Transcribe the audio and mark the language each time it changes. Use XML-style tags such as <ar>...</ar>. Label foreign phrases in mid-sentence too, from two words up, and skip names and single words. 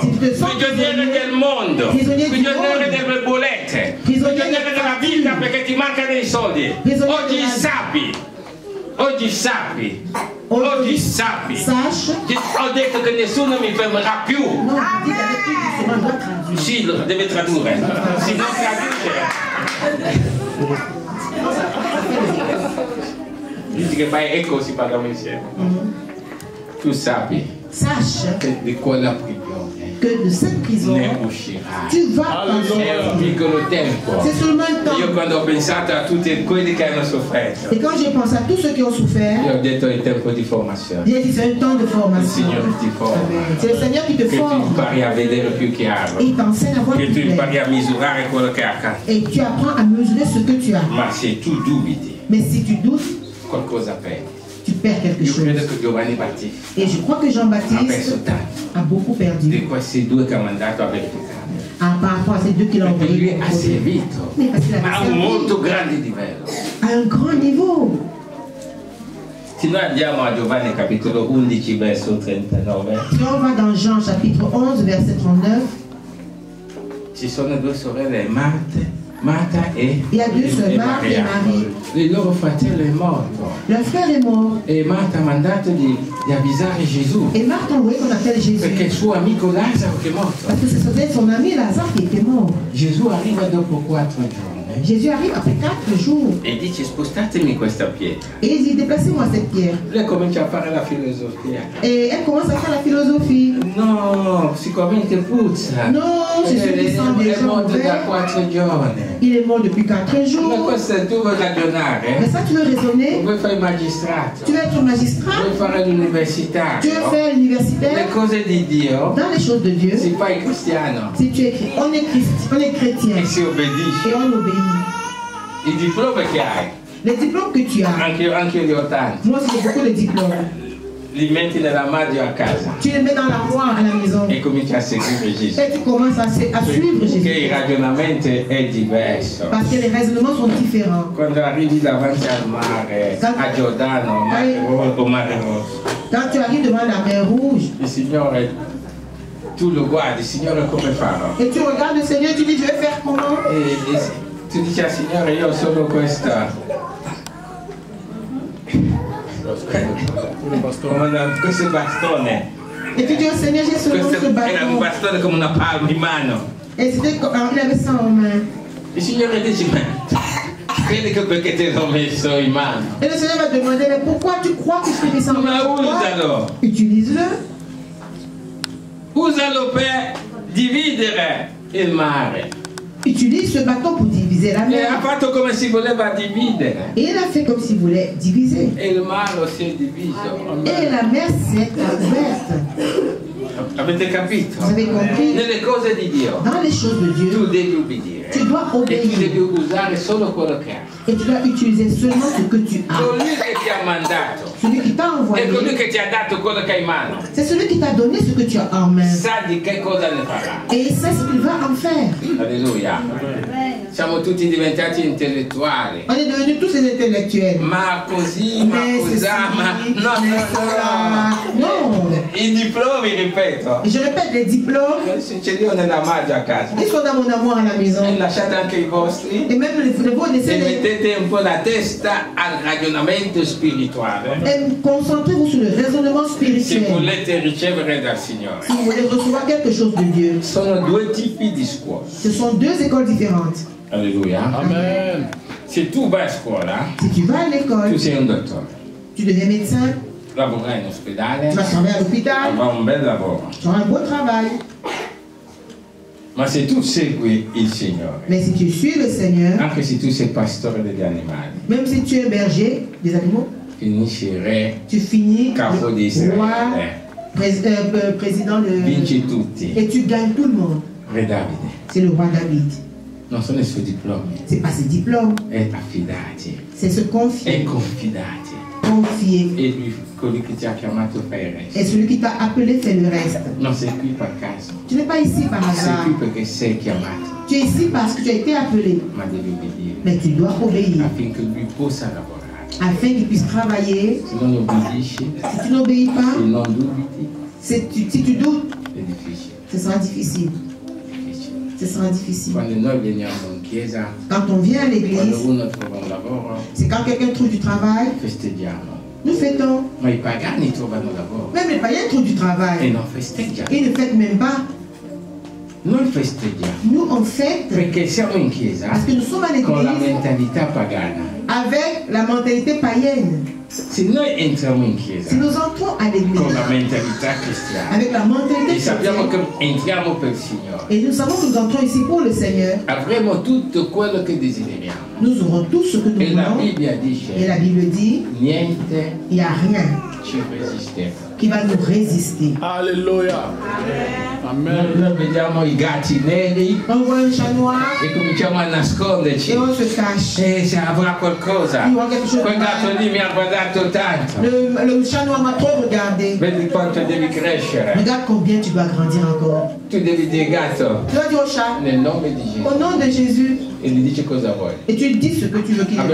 <fr>Si tu te sens</fr> <it>prigioniero del mondo,</it> <fr>prisonnier du</fr> <it>prigioniero mondo, delle bollette,</it> <fr>prisonnier</fr> <it>prigioniero della vita perché ti mancano dei soldi,</it> <fr>Prisonnier</fr> <it>oggi della- sappi,</it> <fr>Aujourd'hui,</fr> <it>sappi.</it> <fr>sache.</fr> <it>Ho detto che nessuno mi fermerà più.</it> <fr>Non, dis qu'avec lui, tu seras doit traduire.</fr> <it>Sì, lo deve tradurre, se non traduce. Dici che fai ecco si parliamo insieme. Tu sappi</it> <fr>Sache</fr> <it>che di quella prigione</it> <fr>que de cette prison,</fr> <it>ne uscirai.</it> <fr>tu vas en</fr> <it>È un</it> <fr>sortir.</fr> <it>piccolo tempo.</it> <fr>C'est seulement un temps.</fr> <it>Io quando ho pensato a tutti quelli che hanno sofferto,</it> <fr>Et quand je pense à tous ceux qui ont souffert,</fr> <it>io ho detto è il tempo di formazione.</it> <fr>j'ai dit c'est un temps de</fr> <it>Il</it> <fr>formation.</fr> <it>Signore ti forma.</it> <fr>C'est le Seigneur qui te</fr> <it>Che tu</it> <fr>forme.</fr> <it>impari a vedere più chiaro.</it> <fr>Et il t'enseigne à voir</fr> <it>Che tu</it> <fr>plus</fr> <it>impari</it> <fr>clair.</fr> <it>a misurare quello che è accaduto.</it> <fr>Et tu apprends à mesurer ce que tu as.</fr> <it>Ma se tu dubiti,</it> <fr>Mais si tu doutes,</fr> <it>qualcosa perdi.</it> <fr>tu perds quelque</fr> <it>Io</it> <fr>chose.</fr> <it>credo che Giovanni Battista</it> <fr>Et je crois que</fr> <it>ha perso</it> <fr>Jean-Baptiste</fr> <it>tanto</it> <fr>a beaucoup perdu</fr> <it>di questi 2 che ha mandato a verificare.</it> <fr>par rapport à ces deux qu'il a</fr> <it>Perché lui</it> <fr>envoyés.</fr> <it>ha servito,</it> <fr>Mais parce qu'il</fr> <it>ma a</it> <fr>avait</fr> <it>un molto</it> <fr>servi</fr> <it>grande livello.</it> <fr>à un grand niveau.</fr> <it>Se noi andiamo a Giovanni capitolo 11 verso 39,</it> <fr>Si on va dans Jean chapitre 11 verset 39,</fr> <it>ci sono due sorelle, Marta e</it> <fr>il y a deux sœurs, Marthe et Marie.</fr> <it>Il loro fratello è morto</it> <fr>Leur frère est mort.</fr> <it>e Marta ha mandato di avvisare Gesù</it> <fr>Et Marthe a envoyé qu'on appelle Jésus.</fr> <it>perché il suo amico Lazzaro che è morto.</it> <fr>Parce que c'était son ami Lazare qui était mort.</fr> <it>Gesù arriva dopo 4 giorni</it> <fr>Jésus arrive après 4 jours.</fr> <it>e dice spostatemi questa pietra.</it> <fr>Et il dit, déplacez-moi cette pierre.</fr> <it>Lei comincia a fare la filosofia.</it> <fr>Et elle commence à faire la philosophie.</fr> <it>No, sicuramente puzza.</it> <fr>Non, c'est celui qui sent</fr> <it>È</it> <fr>déjà</fr> <it>morto da</it> <fr>mauvais.</fr> <it>4 giorni.</it> <fr>Il est mort depuis 4</fr> <it>Ma</it> <fr>jours.</fr> <it>questo tu vuoi</it> <fr>Mais</fr> <it>ragionare?</it> <fr>ça, tu veux raisonner?</fr> <it>Vuoi fare il magistrato?</it> <fr>Tu veux être magistrat?</fr> <it>Vuoi fare l'universitario?</it> <fr>Tu veux faire Le universitaire?</fr> <it>cose di Dio</it> <fr>Dans les choses de Dieu,</fr> <it>si fa il cristiano</it> <fr>si tu es on est chrétien</fr> <it>e si obbedisce.</it> <fr>et on obéit.</fr> <it>Il diploma che hai,</it> <fr>Les diplômes que tu as,</fr> <it>anche li ho tanti,</it> <fr>moi aussi j'ai beaucoup de diplômes.</fr> <it>li metti nell'armadio a casa</it> <fr>Tu les mets dans l'armoire à la maison</fr> <it>e cominci a seguire Gesù.</it> <fr>et tu commences à suivre</fr> <it>Che il</it> <fr>Jésus.</fr> <it>ragionamento è diverso.</it> <fr>Parce que les raisonnements sont différents.</fr> <it>Quando arrivi davanti al mare, a Giordano o Mare Rosso,</it> <fr>Quand tu arrives devant la mer Rouge</fr> <it>il Signore, tu lo guardi, Signore come farò?</it> <fr>et tu regardes le Seigneur, tu dis je vais faire comment?</fr> <it>E tu dici al Signore io ho solo questa. Questo bastone.</it> <fr>Et tu dis au Seigneur, j'ai seulement</fr> <it>Questo</it> <fr>ce</fr> <it>era un</it> <fr>bâton.</fr> <it>bastone come una palma in mano.</it> <fr>Et c'était comme il avait ça en main.</fr> <it>Il Signore dice, ma credi che perché te l'ho messo in mano?</it> <fr>Et le Seigneur va te demander, mais pourquoi tu crois que je t'ai mis ça en main?</fr> <it>Ma</it> <fr>Pourquoi?</fr> <it>usalo!</it> <fr>Utilise-le.</fr> <it>Usalo per dividere il mare.</it> <fr>Utilise ce bâton pour diviser la</fr> <it>E ha</it> <fr>mer.</fr> <it>fatto come si voleva dividere.</it> <fr>Et il a fait comme s'il voulait diviser.</fr> <it>E il mare si è diviso.</it> <fr>Et la mer s'est ouverte.</fr> <it>Avete capito?</it> <fr>Vous avez compris?</fr> <it>Nelle cose di Dio</it> <fr>Dans les choses de</fr> <it>tu</it> <fr>Dieu,</fr> <it>devi ubbidire.</it> <fr>tu dois</fr> <it>E tu</it> <fr>obéir.</fr> <it>devi usare solo quello che hai.</it> <fr>Et tu dois utiliser seulement ce que tu as.</fr> <it>Colui che ti ha mandato</it> <fr>Celui qui t'a</fr> <it>e colui</it> <fr>envoyé,</fr> <it>che ti ha dato quello che hai in mano</it> <fr>c'est celui qui t'a donné ce que tu as en main.</fr> <it>sa di che cosa ne farà.</it> <fr>Et il sait ce qu'il va en faire.</fr> <it>Alleluia. Siamo tutti diventati intellettuali.</it> <fr>On est devenus tous des intellectuels.</fr> <it>Ma così, ma</it> <fr>Mais</fr> <it>così,</it> <fr>ceci,</fr> <it>ma no,</it> <fr>mais cela. Non.</fr> <it>I diplomi, ripeto,</it> <fr>Et je répète, les diplômes,</fr> <it>ce li ho nella maggio a casa.</it> <fr>ils sont dans mon armoire à la maison.</fr> <it>E lasciate anche i vostri.</it> <fr>Et même les vôtres,</fr> <it>E</it> <fr>essayez</fr> <it>mettete un po' la testa al ragionamento spirituale.</it> <fr>de concentrez-vous sur le raisonnement</fr> <it>Se</it> <fr>spirituel.</fr> <it>volete ricevere dal Signore.</it> <fr>Si vous voulez recevoir quelque chose de Dieu,</fr> <it>Sono due tipi di scuole.</it> <fr>ce sont deux écoles différentes.</fr> <it>Alleluia. Amen. Se tu vai a scuola,</it> <fr>Si tu vas à</fr> <it>tu</it> <fr>l'école,</fr> <it>sei un dottore.</it> <fr>tu deviens médecin,</fr> <it>Lavorerai in ospedale,</it> <fr>tu vas travailler à l'hôpital,</fr> <it>avrai un bel lavoro.</it> <fr>tu auras un beau travail.</fr> <it>Ma se tu segui il Signore,</it> <fr>Mais si tu suis le Seigneur,</fr> <it>anche se tu sei pastore degli animali,</it> <fr>même si tu es berger des animaux,</fr> <it>finisci re,</it> <fr>tu finis</fr> <it>capo di</it> <fr>le roi,</fr> <it>Israele,</it> <fr>président de...</fr> <it>vinci tutti.</it> <fr>Et tu gagnes tout le monde.</fr> <it>Re Davide,</it> <fr>C'est le roi David.</fr> <it>non sono i suoi diplomi,</it> <fr>C'est pas ses diplômes,</fr> <it>è affidati,</it> <fr>c'est se</fr> <it>è</it> <fr>confier.</fr> <it>confidati.</it> <fr>Confier.</fr> <it>E lui, colui che ti ha chiamato fai il resto.</it> <fr>Et celui qui t'a appelé fait le reste.</fr> <it>Non sei qui per caso,</it> <fr>Tu n'es pas ici par</fr> <it>sei</it> <fr>hasard.</fr> <it>qui perché sei chiamato,</it> <fr>Tu es ici parce que tu as été appelé.</fr> <it>ma devi obbedire</it> <fr>Mais tu dois obéir</fr> <it>affinché lui possa lavorare.</it> <fr>afin qu'il puisse travailler.</fr> <it>Se non obbedisci,</it> <fr>Si tu n'obéis</fr> <it>se</it> <fr>pas,</fr> <it>non dubiti,</it> <fr>si tu doutes,</fr> <it>è difficile.</it> <fr>ce sera difficile.</fr> <it>Difficile.</it> <fr>Ce sera difficile.</fr> <it>Quando noi veniamo in chiesa,</it> <fr>Quand on vient à</fr> <it>quando</it> <fr>l'église,</fr> <it>uno trova un lavoro,</it> <fr>c'est quand quelqu'un trouve du travail,</fr> <it>festeggiamo.</it> <fr>nous fêtons.</fr> <it>Ma i pagani trovano lavoro</it> <fr>Même les païens trouvent du</fr> <it>e</it> <fr>travail.</fr> <it>non festeggiano.</it> <fr>Ils ne fêtent même pas.</fr> <it>Noi festeggiamo</it> <fr>Nous, on fête</fr> <it>perché siamo in chiesa</it> <fr>parce que nous sommes à</fr> <it>con la</it> <fr>l'église</fr> <it>mentalità pagana.</it> <fr>avec la mentalité païenne.</fr> <it>Se noi entriamo in</it> <fr>Si</fr> <it>chiesa</it> <fr>nous entrons à</fr> <it>con</it> <fr>l'église</fr> <it>la mentalità cristiana</it> <fr>avec la mentalité</fr> <it>e sappiamo</it> <fr>chrétienne,</fr> <it>che entriamo per il Signore,</it> <fr>et nous savons que nous entrons ici pour le Seigneur,</fr> <it>avremo tutto quello che desideriamo.</it> <fr>nous aurons tout ce que nous</fr> <it>E la</it> <fr>voulons.</fr> <it>Bibbia</it> <fr>Et</fr> <it>dice</it> <fr>la Bible dit,</fr> <it>niente</it> <fr>il n'y a rien</fr> <it>ci resiste</it> <fr>qui va nous résister. Alléluia. Amen.</fr> <it>Noi vediamo i gatti neri</it> <fr>On voit un chat noir</fr> <it>e cominciamo a nasconderci.</it> <fr>et on se cache.</fr> <it>Se avrà qualcosa.</it> <fr>Il voit quelque chose</fr> <it>Quel</it> <fr>de</fr> <it>gatto</it> <fr>mal.</fr> <it>lì mi ha guardato tanto.</it> <fr>Le chat noir m'a trop regardé.</fr> <it>Vedi quanto devi crescere.</it> <fr>Regarde combien tu dois grandir encore.</fr> <it>Tu devi dire gatto,</it> <fr>Tu dois dire au chat,</fr> <it>nel nome di Gesù.</it> <fr>au nom de Jésus,</fr> <it>E gli dici cosa vuoi.</it> <fr>et tu dis ce que tu veux qu'il</fr>